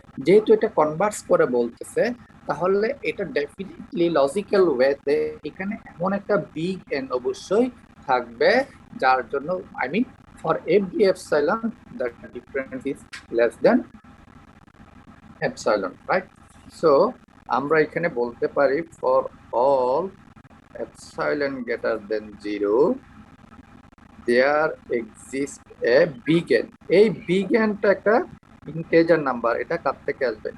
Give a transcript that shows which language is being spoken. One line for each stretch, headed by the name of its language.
Bangla: যেহেতু এটা কনভার্স করে বলতেছে, তাহলে এটা ডেফিনেটলি লজিক্যাল ওয়েতে এখানে এমন একটা বিগ এন অবশ্যই থাকবে, যার জন্য
English: I mean for every epsilon the difference is less than epsilon, right? So
Bangla: আমরা এখানে বলতে পারি
English: For all epsilon greater than 0 there exists a big n।
Bangla: এই big n টা একটা ইন্টিজার নাম্বার, এটা কার থেকে আসবে?